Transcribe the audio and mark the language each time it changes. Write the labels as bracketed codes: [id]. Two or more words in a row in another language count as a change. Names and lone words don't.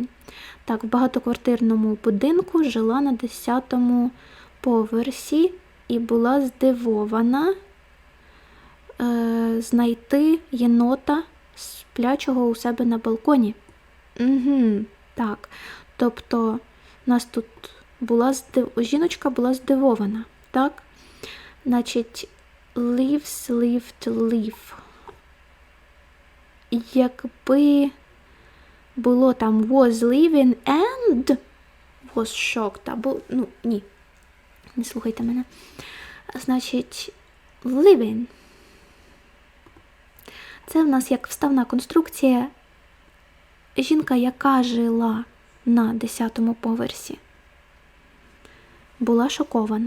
[uk] Так, в багатоквартирному будинку жила на 10-му поверсі і була здивована знайти єнота сплячого у себе на балконі. Так, тобто у нас тут жіночка була здивована, так? Значить, [en] lives, lived, live. [uk] Якби було там [en] was living and was shocked, [uk] або, ні, не слухайте мене. Значить, living. Це в нас як вставна конструкція. Жінка, яка жила на 10-му поверсі, була шокована.